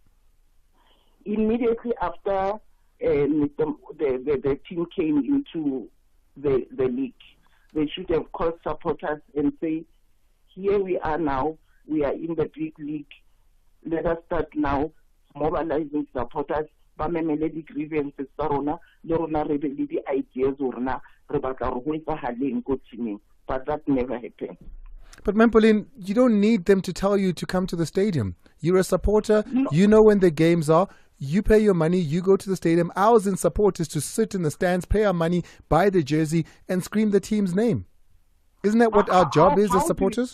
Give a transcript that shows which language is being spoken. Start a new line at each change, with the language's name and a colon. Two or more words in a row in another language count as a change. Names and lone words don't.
English: Immediately after the team came into the league, they should have called supporters and say, here we are now, we are in the big league. Let us start now mobilizing supporters.
Southern Sotho: Ba memele di grievances tsa rona le rona re be le di ideas rona re batla re go etsagaleng ko teaming,
English: but that never happened. But Mampolin, you don't need them to tell you to come to the stadium. You're a supporter. No. You know when the games are. You pay your money. You go to the stadium. Ours in support is to sit in the stands, pay our money, buy the jersey, and scream the team's name. Isn't that what our job is as supporters?